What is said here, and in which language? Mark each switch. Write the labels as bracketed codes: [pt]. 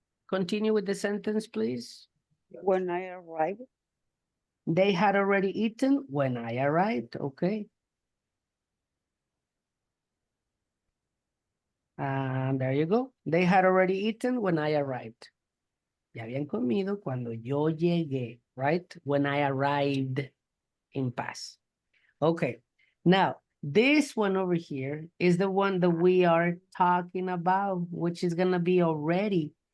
[en] Continue with the sentence, please. When I arrived. They had already eaten when I arrived. Okay. And there you go. They had already eaten when I arrived. [es] Ya habían comido cuando yo llegué, right? [en] When I arrived in past. Okay. Now, this one over here is the one that we are talking about, which is going to be already.